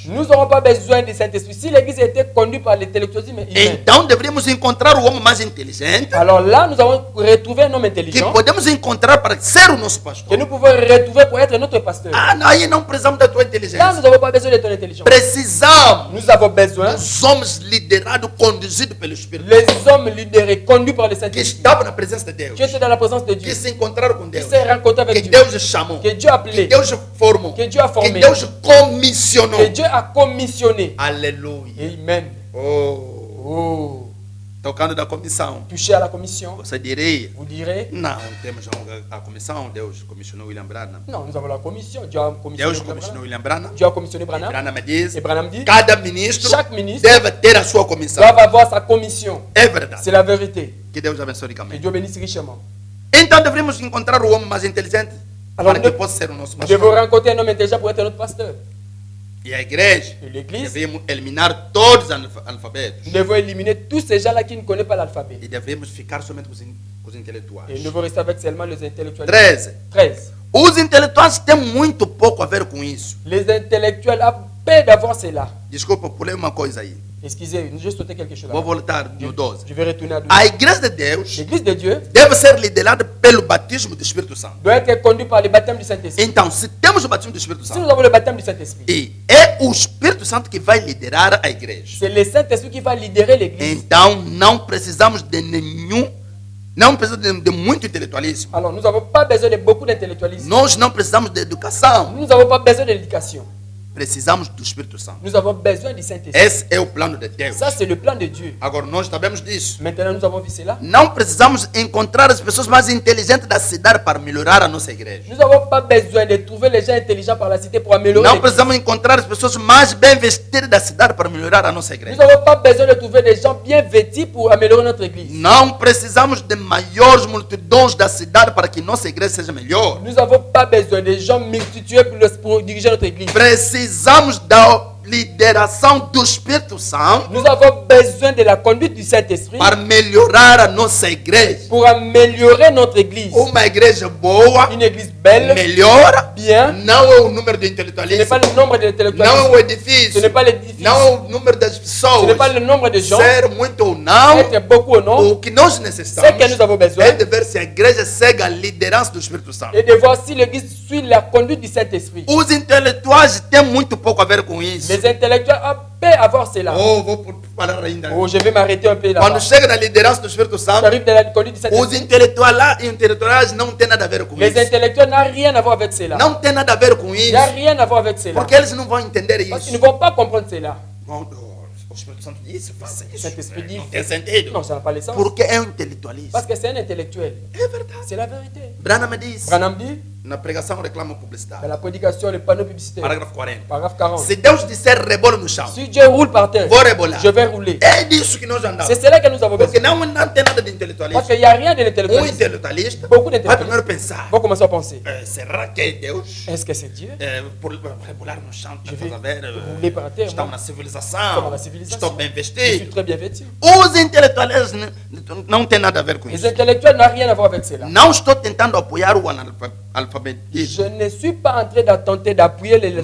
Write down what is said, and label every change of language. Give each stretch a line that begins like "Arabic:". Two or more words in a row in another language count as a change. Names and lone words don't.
French: Nous n'aurons pas besoin du Saint-Esprit. Si l'église était conduite par l'intellectualisme humain,
Portuguese: Então deveríamos encontrar o homem mais inteligente
French: alors là, nous allons retrouver un homme que intelligent
Portuguese: podemos encontrar para ser o nosso que pastor.
French: nous pouvons retrouver pour être notre pasteur.
Portuguese: Ah, não, aí não precisamos da tua
French: Là, nous
Portuguese: inteligência.
French: n'avons pas besoin de ton intelligence.
Portuguese: Precisamos
French: Nous avons besoin
Portuguese: dos homens liderados, conduzidos pelo Espírito
French: les
Portuguese: Santo,
French: hommes libérés, conduits par le
Portuguese: que
French: Saint-Esprit,
Portuguese: estavam na presença de Deus,
French: qui étaient dans la présence de Dieu,
Portuguese: que se encontraram com
French: qui
Portuguese: Deus,
French: s'est rencontré
Portuguese: que
French: avec Dieu,
Portuguese: Deus chamou,
French: que Dieu a
Portuguese: que
French: appelé,
Portuguese: Deus formou,
French: que Dieu a
Portuguese: que
French: formé,
Portuguese: Deus comissionou.
French: que Dieu a commissionné.
Portuguese: Aleluia.
French: Amen. Oh, Oh,
Portuguese: tocando da comissão.
French: touché à la commission,
Portuguese: Você diria,
French: vous direz,
Portuguese: não, temos a comissão, Deus comissionou William Branham.
French: non, nous avons la commission. Dieu a commissionné
Portuguese: Deus
French: Branham.
Portuguese: comissionou William Branham.
French: Dieu a commissionné Branham.
Portuguese: Branham me diz,
French: Et Branham dit,
Portuguese: cada ministro
French: chaque ministre
Portuguese: deve ter a sua comissão.
French: doit avoir sa commission.
Portuguese: É verdade.
French: C'est la vérité.
Portuguese: Que Deus abençoe
French: Que
Portuguese: ricamente.
French: Dieu bénisse richement.
Portuguese: Então deveríamos encontrar o homem mais inteligente
French: Alors,
Portuguese: para que
French: nous-
Portuguese: possa ser o nosso
French: Nous devons
Portuguese: pastor.
French: rencontrer un homme intelligent pour être notre pasteur.
Portuguese: E a igreja
French: Et l'église,
Portuguese: devemos eliminar todos os analfabetos
French: nous devons éliminer tous ces gens-là qui ne connaissent pas l'alphabet.
Portuguese: e devemos ficar somente com os
French: Et
Portuguese: intelectuais.
French: nous devons rester avec seulement les intellectuels.
Portuguese: 13.
French: 13.
Portuguese: Os intelectuais têm muito pouco a ver com isso.
French: Les intellectuels ont peur d'avoir cela.
Portuguese: Desculpa, pulei uma coisa aí.
French: Excusez, j'ai sauté quelque chose
Portuguese: Vou
French: là.
Portuguese: voltar no 12.
French: Je vais retourner à 12.
Portuguese: A igreja de Deus
French: L'église de Dieu
Portuguese: deve ser liderada pelo batismo do Espírito Santo.
French: doit être conduite par le baptême du Saint-Esprit.
Portuguese: Então, se temos o batismo do Espírito
French: Si nous
Portuguese: Santo,
French: avons le baptême du Saint-Esprit,
Portuguese: e é o Espírito Santo que vai liderar a igreja.
French: c'est le Saint-Esprit qui va libérer l'église.
Portuguese: Então, não precisamos de nenhum, não precisamos de muito intelectualismo.
French: Alors, nous n'avons pas besoin de beaucoup d'intellectualisme.
Portuguese: Nós não precisamos de educação.
French: Nous n'avons pas besoin de l'éducation.
Portuguese: precisamos do Espírito Santo.
French: Nous avons besoin du Saint-Esprit.
Portuguese: Esse é o plano de Deus.
French: Ça, c'est le plan de Dieu.
Portuguese: Agora, nós sabemos disso.
French: Maintenant, nous avons vu cela.
Portuguese: Não precisamos encontrar as pessoas mais inteligentes da cidade para melhorar a nossa igreja.
French: Nous n'avons pas besoin de trouver les gens intelligents par la cité pour améliorer
Portuguese: Não
French: l'église.
Portuguese: precisamos encontrar as pessoas mais bem vestidas da cidade para melhorar a nossa
French: Nous
Portuguese: igreja.
French: n'avons pas besoin de trouver des gens bien vêtus pour améliorer notre église.
Portuguese: Não precisamos de maiores multidões da cidade para que nossa igreja seja melhor.
French: Nous n'avons pas besoin de gens multitués pour diriger notre église.
Portuguese: Precisamos da lideração do Espírito Santo
French: Nous avons besoin de la conduite du Saint-Esprit
Portuguese: para melhorar a nossa igreja.
French: pour améliorer notre église.
Portuguese: Uma igreja boa,
French: Une église belle,
Portuguese: melhor,
French: bien.
Portuguese: não é o número de
French: Ce n'est
Portuguese: intelectualistas,
French: pas le nombre de
Portuguese: não é
French: intellectuels.
Portuguese: o
French: Ce
Portuguese: edifício,
French: n'est pas l'édifice.
Portuguese: não é o número das
French: Ce
Portuguese: pessoas,
French: n'est pas le nombre de gens.
Portuguese: ser muito ou não.
French: Être beaucoup ou non.
Portuguese: O que nós
French: Ce
Portuguese: necessitamos
French: que nous avons besoin
Portuguese: é de ver se a igreja segue a liderança do Espírito Santo.
French: et de voir si l'église suit la conduite du Saint-Esprit.
Portuguese: Os intelectuais têm muito pouco a ver com isso.
French: Les intellectuels peuvent avoir cela.
Portuguese: Oh, vou falar ainda.
French: Oh, je vais m'arrêter un peu là.
Portuguese: Quando chega na liderança do Espírito Santo,
French: J'arrive de la conduite du
Portuguese: os
French: Saint-Esprit.
Portuguese: intelectuais não têm nada a ver com
French: Les
Portuguese: isso.
French: intellectuels n'ont rien à voir avec cela.
Portuguese: Não tem nada a ver com
French: Il
Portuguese: isso.
French: n'y a rien à voir avec cela.
Portuguese: Porque eles não vão entender
French: Parce qu'ils
Portuguese: isso.
French: ne vont pas comprendre cela.
Portuguese: O Espírito Santo disse, faça
French: Le
Portuguese: isso.
French: Saint-Esprit dit,
Portuguese: Não tem sentido.
French: non, ça n'a pas le sens.
Portuguese: Porque é um intelectualista.
French: Parce que c'est un intellectuel.
Portuguese: É verdade.
French: C'est la vérité.
Portuguese: Branham disse,
French: Branham dit,
Portuguese: na pregação reclama
French: dans
Portuguese: publicidade.
French: la prédication, le panneau publicitaire,
Portuguese: Parágrafo 40.
French: paragraphe 40.
Portuguese: Se Deus disser rebola no chão,
French: Si Dieu roule par terre,
Portuguese: vou rebolar.
French: je vais rouler.
Portuguese: É disso que nós andamos.
French: C'est cela que nous avons
Portuguese: Porque
French: besoin.
Portuguese: não tem nada de
French: Parce
Portuguese: intelectualista.
French: qu'il n'y a rien de l'intellectuel.
Portuguese: Intelectualista
French: Beaucoup
Portuguese: vai
French: d'intellectuels
Portuguese: primeiro pensar:
French: vont commencer à penser.
Portuguese: será que é Deus?
French: Est-ce que c'est Dieu?
Portuguese: Por rebolar no chão,
French: Je
Portuguese: estás
French: vais
Portuguese: a ver?
French: rouler par terre.
Portuguese: Estão
French: Moi,
Portuguese: na Estamos civilização, na civilização. estão bem
French: je suis
Portuguese: vestidos.
French: très bien vêtu.
Portuguese: Os intelectuais não têm nada a ver com
French: Les
Portuguese: isso.
French: intellectuels n'ont rien à voir avec cela.
Portuguese: Não estou tentando apoiar o
French: Je
Portuguese: analfabetismo,
French: ne suis pas en train de tenter d'appuyer les